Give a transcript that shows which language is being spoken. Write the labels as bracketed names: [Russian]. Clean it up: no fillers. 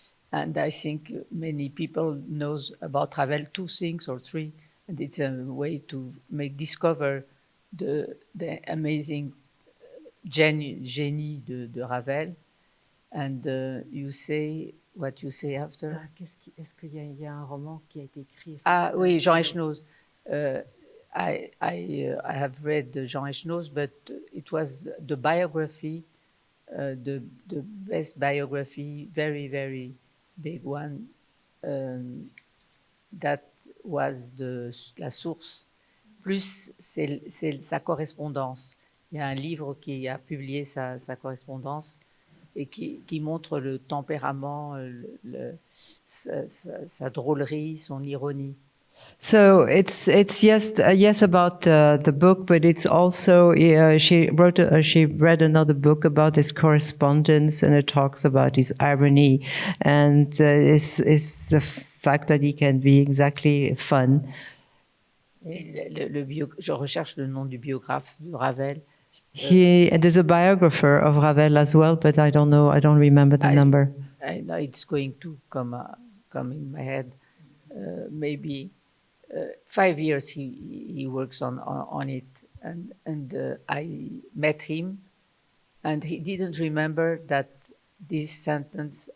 [English] And I think many people knows about Ravel 2 things or 3, and it's a way to discover the amazing genie de Ravel. And you say what you say after. [French] Est-ce qu'il y a un roman qui a été écrit? Ah oui, Jean Echenoz. [English] I have read Jean Echenoz, but it was the biography, the best biography, very, very big one. That was [French] la source. Plus, c'est sa correspondance. Il y a un livre qui a publié sa correspondance. et qui montre le tempérament, sa drôlerie, son ironie. [English] So it's yes about the book, but it's also she read another book about his correspondence, and it talks about his irony, and is the fact that he can be exactly fun. [French] Et je recherche le nom du biographe de Ravel. [English] There's a biographer of Ravel as well, but I don't remember the number. I know it's going to come in my head. Maybe 5 years he works on it, and I met him, and he didn't remember that this sentence.